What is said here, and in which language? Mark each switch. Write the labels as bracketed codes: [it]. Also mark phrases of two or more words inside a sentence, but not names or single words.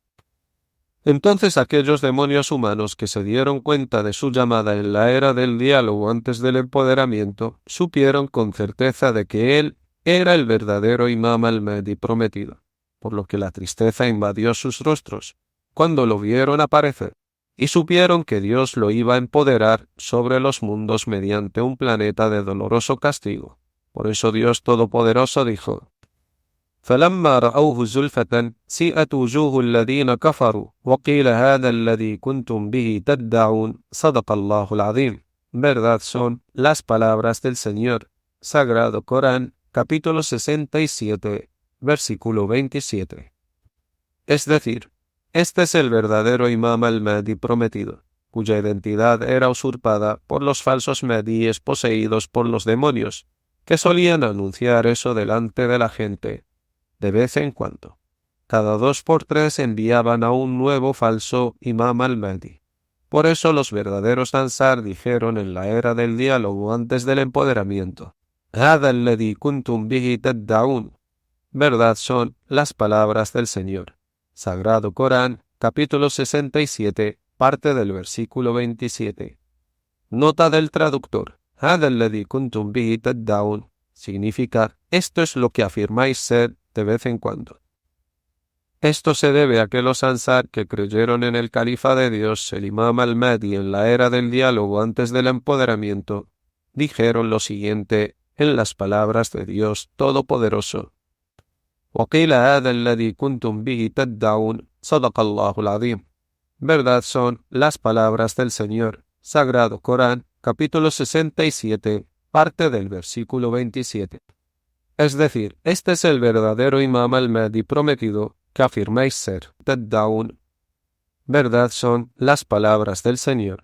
[es] Entonces aquellos demonios humanos que se dieron cuenta de su llamada en la era del diálogo antes del empoderamiento, supieron con certeza de que él era el verdadero Imam al-Mahdi prometido, por lo que la tristeza invadió sus rostros cuando lo vieron aparecer, y supieron que Dios lo iba a empoderar sobre los mundos mediante un planeta de doloroso castigo. Por eso Dios Todopoderoso dijo: [ar] فلما رأوه زلفة سيئت وجوه الذين كفروا وقيل هذا الذي كنتم به تدعون صدق الله العظيم. [es] Verdad son las palabras del Señor. Sagrado Corán, capítulo 67, versículo 27. Es decir, este es el verdadero Imam al-Mahdi prometido, cuya identidad era usurpada por los falsos Mahdíes poseídos por los demonios, que solían anunciar eso delante de la gente. De vez en cuando, cada 2 por 3 enviaban a un nuevo falso Imam al-Mahdi. Por eso los verdaderos Ansar dijeron en la era del diálogo antes del empoderamiento: [ar] هذا الذي كنتم به تدعون. [es] Verdad son las palabras del Señor. Sagrado Corán, capítulo 67, parte del versículo 27. Nota del traductor: [ar] هذا الذي كنتم به تدعون [es] significa: esto es lo que afirmáis ser de vez en cuando. Esto se debe a que los Ansar que creyeron en el califa de Dios, el Imam al-Mahdi, en la era del diálogo antes del empoderamiento, dijeron lo siguiente en las palabras de Dios Todopoderoso: [ar] وَقِيلَ هَذَا الَّذِي كُنْتُمْ بِهِ تَدَّعُونَ صَدَقَ اللَّهُ الْعَظِيمُ. [es] Verdad son las palabras del Señor. Sagrado Corán, capítulo 67, parte del versículo 27. Es decir, este es el verdadero Imam al-Mahdi prometido que afirmáis ser. Taddaun. Verdad son las palabras del Señor.